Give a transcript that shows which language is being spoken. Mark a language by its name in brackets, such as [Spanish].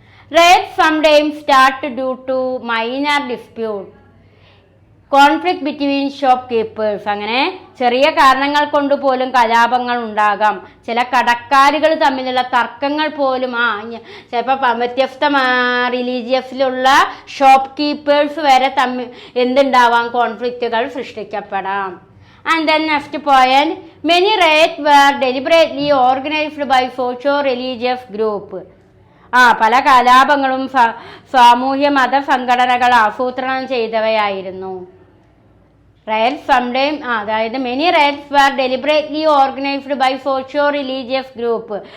[English] Riot sometimes start due to minor dispute, conflict between shopkeepers. [Malayalam] അങ്ങനെ ചെറിയ കാരണങ്ങൾ കൊണ്ട് പോലും കലാപങ്ങൾ ഉണ്ടാകാം. ചില കടക്കാരുകൾ തമ്മിലുള്ള തർക്കങ്ങൾ പോലും ചിലപ്പോൾ വ്യത്യസ്ത റിലീജിയസിലുള്ള ഷോപ്പ് കീപ്പേഴ്സ് വരെ എന്തുണ്ടാവാം? കോൺഫ്ലിക്റ്റുകൾ സൃഷ്ടിക്കപ്പെടാം. [English] And then next point, many riots were deliberately organized by socio-religious group. [Malayalam] പല കലാപങ്ങളും സാമൂഹ്യ മത സംഘടനകൾ ആസൂത്രണം ചെയ്തവയായിരുന്നു. [English] riots sometime [Malayalam] അതായത് [English] Many riots were deliberately organised by socio religious group.